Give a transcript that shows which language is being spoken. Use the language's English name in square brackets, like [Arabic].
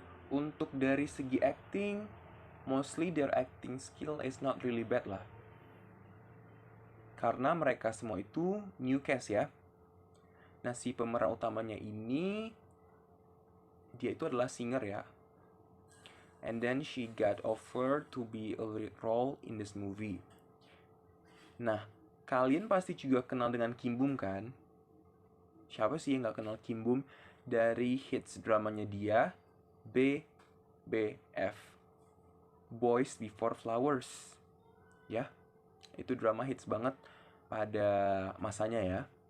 [Indonesian] Untuk dari segi [English] acting, mostly their acting skill is not really bad lah. [Indonesian] Karena mereka semua itu [English] new cast [Indonesian] ya. Nah, si pemeran utamanya ini dia itu adalah singer ya. [English] And then she got offered to be a lead role in this movie. [Indonesian] Nah, kalian pasti juga kenal dengan Kim Bum kan? Siapa sih yang gak kenal Kim Bum dari hits dramanya dia BBF, Boys Before Flowers. Ya, itu drama hits banget pada masanya ya.